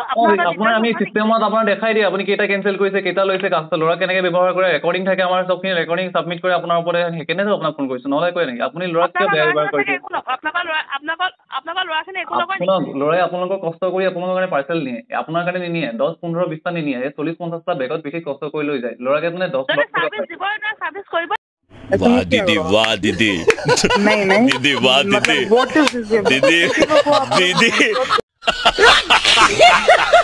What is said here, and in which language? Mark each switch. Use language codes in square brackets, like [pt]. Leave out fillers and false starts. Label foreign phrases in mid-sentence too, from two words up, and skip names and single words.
[as] আপোনাৰ আমি চিষ্টেমত আপোনাৰ দেখাই দিয়ে আপুনি কেইটা কেঞ্চেল কৰিছে কেইটা লৈছে ল'ৰা কেনেকৈ ব্যৱহাৰ কৰে ৰেকৰ্ডিং থাকে আমাৰ চবখিনি [en] recording submit [as] কৰে আপোনাৰ ওপৰতে সেইকাৰণেতো আপোনাক ফোন কৰিছোঁ নহ'লে কয় নেকি আপুনি ল'ৰাক কিয় বেয়া ব্যৱহাৰ কৰিছে শুনক ল'ৰাই আপোনালোকৰ কষ্ট কৰি আপোনালোকৰ কাৰণে পাৰ্চেল নিয়ে আপোনাৰ কাৰণে নিনিয়ে 10-15-20টা নিনিয়ে 40-50টা বেগত বিশেষ কষ্ট কৰি লৈ যায় ল'ৰাকে মানে 10 [hi] वाह दीदी वाह दीदी दीदी वाह दीदी दीदी दीदी